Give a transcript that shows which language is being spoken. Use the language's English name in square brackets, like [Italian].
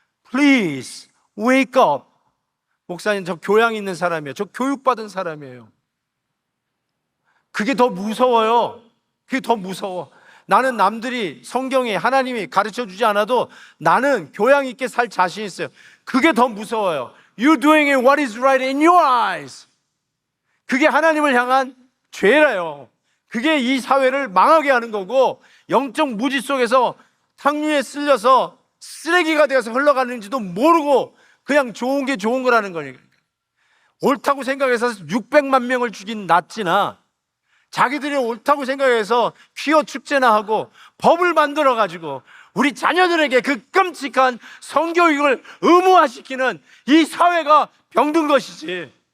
[English] Please wake up. [Korean] 목사님, 저 교양 있는 사람이에요. 저 교육받은 사람이에요. 그게 더 무서워요. 그게 더 무서워. 나는 남들이 성경에 하나님이 가르쳐 주지 않아도 나는 교양 있게 살 자신 있어요. 그게 더 무서워요. [English] You're doing what is right in your eyes. [Korean] 그게 하나님을 향한 죄라요. 그게 이 사회를 망하게 하는 거고, 영적 무지 속에서 탕류에 쓸려서 쓰레기가 되어서 흘러가는지도 모르고 그냥 좋은 게 좋은 거라는 거니까. 옳다고 생각해서 600만 명을 죽인 나치나 자기들이 옳다고 생각해서 퀴어 축제나 하고 법을 만들어가지고 우리 자녀들에게 그 끔찍한 성교육을 의무화시키는 이 사회가 병든 것이지.